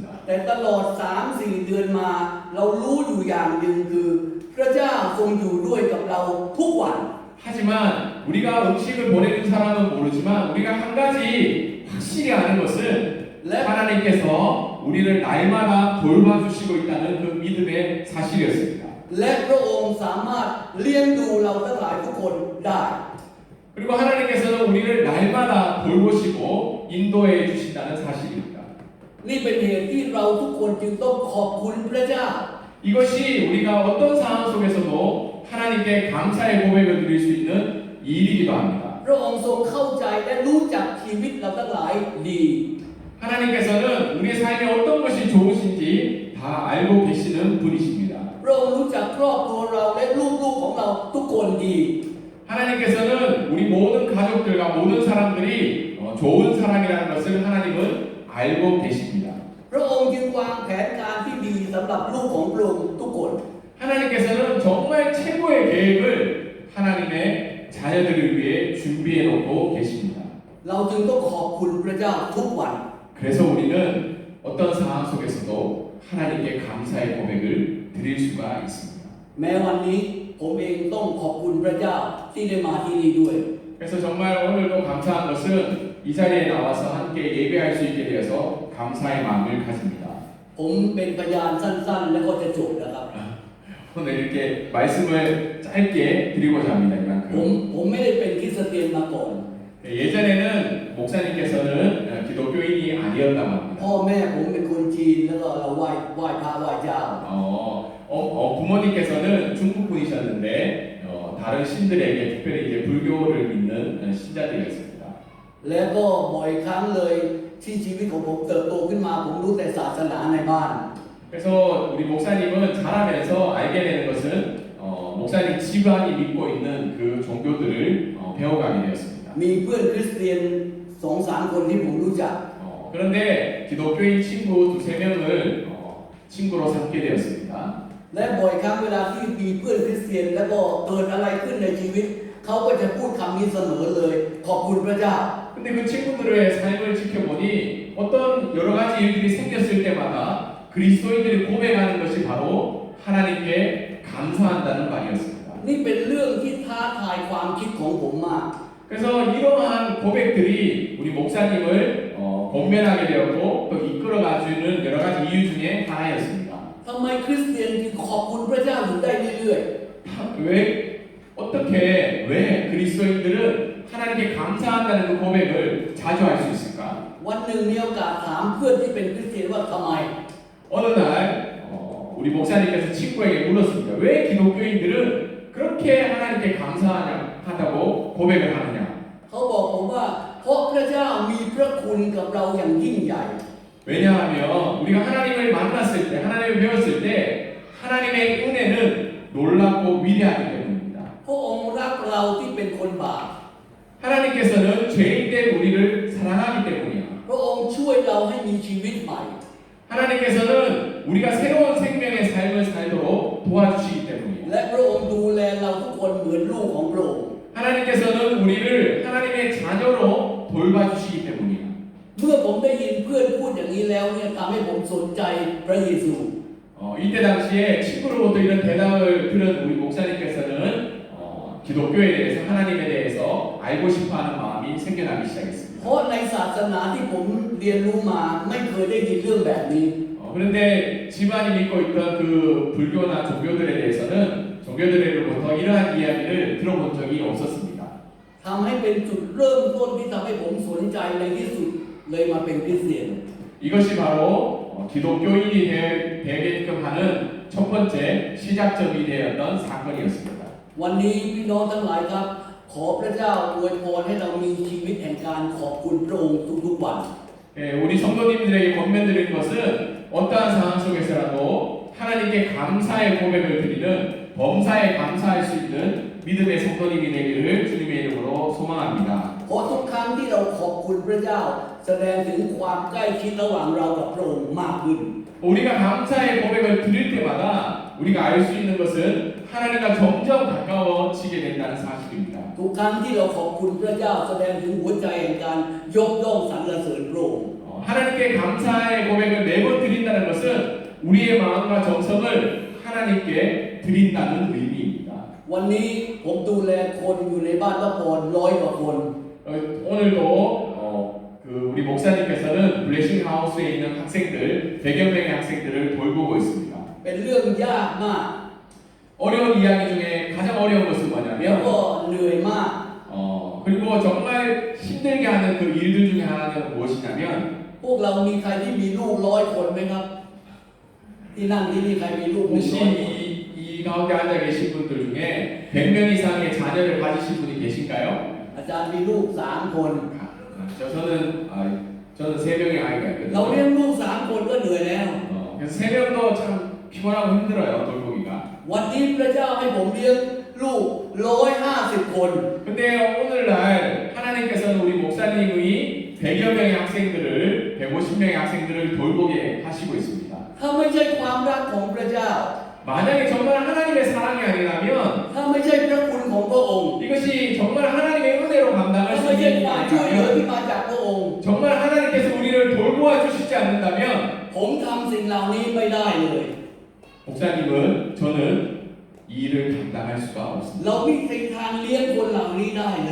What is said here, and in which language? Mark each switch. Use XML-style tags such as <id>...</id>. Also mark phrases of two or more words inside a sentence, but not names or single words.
<th>แต่ตลอด 3-4 เดือนมาเรารู้อยู่อย่างหนึ่งคือพระเจ้าทรงอยู่ด้วยกับเราทุกวัน</th> <ko>하지만 우리가 음식을 보내준 사람은 모르지만 우리가 한 가지 확실히 아는 것은 하나님께서 우리를 날마다 돌봐주시고 있다는 그 믿음의 사실이었습니다.</ko> <th>และพระองค์สามารถเลี้ยงดูเราทั้งหลายทุกคนได้</th> <ko>그리고 하나님께서는 우리를 날마다 돌보시고 인도해 주신다는 사실입니다.</ko> <th>นี่เป็นเหตุที่เราทุกคนจึงต้องขอบคุณพระเจ้า</th> <ko>이것이 우리가 어떤 상황 속에서도 하나님께 감사의 고백을 드릴 수 있는 일이기도 합니다.</ko> <th>พระองค์ทรงเข้าใจและรู้จักชีวิตเราทั้งหลายดี</th> <ko>하나님께서는 우리의 삶에 어떤 것이 좋으신지 다 알고 계시는 분이십니다.</ko> <th>พระองค์รู้จักครอบครัวเราและลูกๆของเราทุกคนดี</th> <ko>하나님께서는 우리 모든 가족들과 모든 사람들이 좋은 사람이라는 것을 하나님은 알고 계십니다.</ko> <th>พระองค์จึงวางแผนการที่ดีสำหรับลูกของพระองค์ทุกคน</th> <ko>하나님께서는 정말 최고의 계획을 하나님의 자녀들을 위해 준비해 놓고 계십니다.</ko> <th>เราจึงต้องขอบคุณพระเจ้าทุกวัน</th> <ko>그래서 우리는 어떤 상황 속에서도 하나님께 감사의 고백을 드릴 수가 있습니다.</ko> <th>แม้วันนี้ผมเองต้องขอบคุณพระเจ้าที่ได้มาที่นี่ด้วย</th> <ko>그래서 정말 오늘도 감사한 것은 이 자리에 나와서 함께 예배할 수 있게 되어서 감사의 마음을 가집니다.</ko> <th>ผมเป็นพยานสั้นๆ แล้วก็จะจบนะครับ</th> <ko>오늘 이렇게 말씀을 짧게 드리고자 합니다.</ko> <th>ผม</th> <ko>이만큼.</ko> <th>ไม่ได้เป็นคริสเตียนมาก่อน</th> <ko>예전에는 목사님께서는 기독교인이 아니었다고 합니다.</ko> <th>พ่อแม่ผมเป็นคนจีนแล้วก็เราไหว้พระไหว้เจ้า</th> <ko>부모님께서는 중국 분이셨는데 다른 신들에게 특별히 이제 불교를 믿는 신자들이었습니다.</ko> <th>แล้วก็บ่อยครั้งเลยที่ชีวิตของผมเติบโตขึ้นมาผมรู้แต่ศาสนาในบ้าน</th> <ko>그래서 우리 목사님은 자라면서 알게 되는 것은 목사님 집안이 믿고 있는 그 종교들을 배워가게 되었습니다.</ko> <th>มีเพื่อนคริสเตียน 2-3 คนที่ผมรู้จัก</th> <ko>그런데 기독교인 친구 2-3명을 친구로 삼게 되었습니다.</ko> <th>และบ่อยครั้งเวลาที่มีเพื่อนคริสเตียนแล้วก็เกิดอะไรขึ้นในชีวิตเขาก็จะพูดคำนี้เสมอเลยขอบคุณพระเจ้า</th> <ko>근데 그 친구들의 삶을 지켜보니 어떤 여러 가지 일들이 생겼을 때마다 그리스도인들이 고백하는 것이 바로 하나님께 감사한다는 말이었습니다.</ko> <th>ายความคิดของผมมาก</th> <ko>그래서 이러한 고백들이 우리 목사님을 권면하게 되었고 또 이끌어가주는 여러 가지 이유 중에 하나였습니다.</ko> <th>ทำไมคริสเตียนถึงขอบคุณพระเจ้าถึงได้เรื่อย</th> <ko>왜 어떻게 왜 그리스도인들은 하나님께 감사한다는 그 고백을 자주 할 수 있을까?</ko> <th>ๆวันหนึ่งมีโอกาสถามเพื่อนที่เป็นคริสเตียนว่าทำไม</th> <ko>어느 날 우리 목사님께서 친구에게 물었습니다. 왜 기독교인들은 그렇게 하나님께 감사하다고 고백을 하느냐?</ko> <th>เขาบอกผมว่าเพราะพระเจ้ามีพระคุณกับเราอย่างยิ่งใหญ่</th> <ko>왜냐하면 우리가 하나님을 만났을 때, 하나님을 배웠을 때 하나님의 은혜는 놀랍고 위대하기 때문입니다.</ko> <th>พระองค์รักเราที่เป็นคนบาป</th> <ko>하나님께서는 죄인된 우리를 사랑하기 때문이야.</ko> <th>พระองค์ช่วยเราให้มีชีวิตใหม่</th> <ko>하나님께서는 우리가 새로운 생명의 삶을 살도록 도와주시기 때문이야.</ko> <th>และพระองค์ดูแลเราทุกคนเหมือนลูกของพระองค์</th> <ko>하나님께서는 우리를 하나님의 자녀로 돌봐주시기 때문이야.</ko> <th>เมื่อผมได้ยินเพื่อนพูดอย่างนี้แล้วเนี่ยทำให้ผมสนใจพระเยซู</th> <ko>이때 당시에 친구로부터 이런 대답을 들은 우리 목사님께서는 기독교에 대해서 하나님에 대해서 알고 싶어하는 마음이 생겨나기 시작했습니다.</ko> <th>เพราะในศาสนาที่ผมเรียนรู้มาไม่เคยได้ยินเรื่องแบบนี้</th> <ko>그런데 집안이 믿고 있던 그 불교나 종교들에 대해서는 종교들로부터 이러한 이야기를 들어본 적이 없었습니다.</ko> <th>ทำให้เป็นจุดเริ่มต้นที่ทำให้ผมสนใจในที่สุดเลยมาเป็นคริสเตียน</th> <ko>이것이 바로 기독교인이 되게끔 하는 첫 번째 시작점이 되었던 사건이었습니다.</ko> <th>วันนี้พี่น้องทั้งหลายครับ ขอพระเจ้าอวยพรให้เรามีชีวิตแห่งการขอบคุณพระองค์ทุกๆวัน</th> <ko>우리 성도님들에게 권면드리는 것은 어떠한 상황 속에서라도 하나님께 감사의 고백을 드리는 범사에 감사할 수 있는 믿음의 성도님이 되기를 주님의 이름으로 소망합니다.</ko> <th>เพราะทุกครั้งที่เราขอบคุณพระเจ้า แสดงถึงความใกล้ชิดระหว่างเรากับพระองค์มากขึ้น</th> <ko>우리가 감사의 고백을 드릴 때마다 우리가 알 수 있는 것은 하나님과 점점 가까워지게 된다는 사실입니다.</ko> <th>ทุกครั้งที่เราขอบคุณพระเจ้า แสดงถึงหัวใจแห่งการยกย่องสรรเสริญพระองค์</th> <ko>하나님께 감사의 고백을 매번 드린다는 것은 우리의 마음과 정성을 하나님께 드린다는 의미입니다.</ko> <th>วันนี้ผมดูแลคนอยู่ในบ้านพระพร100 กว่าคน</th> <ko>오늘도 우리 목사님께서는 블레싱 하우스에 있는 학생들 100여 명의 학생들을 돌보고 있습니다.</ko> <th>เป็นเรื่องยากมาก</th> <ko>어려운 이야기 중에 가장 어려운 것은</ko> <th>แล้วก็</th> <ko>뭐냐면</ko> <th>เหนื่อยมาก</th> <ko>그리고 정말 힘들게 하는 그 일들 중에 하나는 무엇이냐면</ko> <th>พวกเรามีใครที่มีลูก100 คนไหมครับ ที่นั่งที่นี่ใครมีลูก100</th> <ko>혹시</ko> <th>คน</th> <ko>이 가운데 앉아 계신 분들 중에 100명 이상의 자녀를 가지신 분이 계신가요?</ko> <th>อาจารย์มีลูก3 คน</th> <ko>저는 3명의 아이가</ko> <th>เราเลี้ย</th> <ko>있거든요.</ko> <th>งลูก3 คนก็เหนื่อยแล้ว</th> <ko>그래서 3명도 참 피곤하고 힘들어요, 돌보기가.</ko> <th>วันนี้พระเจ้าให้ผมเลี้ยงลูก150 คน</th> <ko>근데 오늘날 하나님께서는 우리 목사님의 100여 명의 학생들을 150명의 학생들을 돌보게 하시고 있습니다.</ko> <th>ถ้าไม่ใช่ความรักของพระเจ้า</th> <ko>만약에 정말 하나님의 사랑이 아니라면</ko> <th>ถ้าไม่ใช่พระคุณของพระองค์</th> <ko>이것이 정말 하나님의 은혜로</ko> <th>ถ้า</th> <ko>감당할 수</ko> <th>ไม่ใช่</th> <ko>있는</ko> <th>ความช่วยเหลือ</th> <ko>일이</ko> <th>ที่</th> <ko>아니라면</ko> <th>มาจากพระองค์</th> <ko>정말 하나님께서 우리를 돌보아 주시지 않는다면</ko> <th>ผมทำสิ่งเหล่านี้ไม่ได้เลย</th> <ko>목사님은 저는 이 일을 감당할 수가 없습니다.</ko> <th>เราไม่มีทางเลี้ยงคนเหล่านี้ได้เลย</th>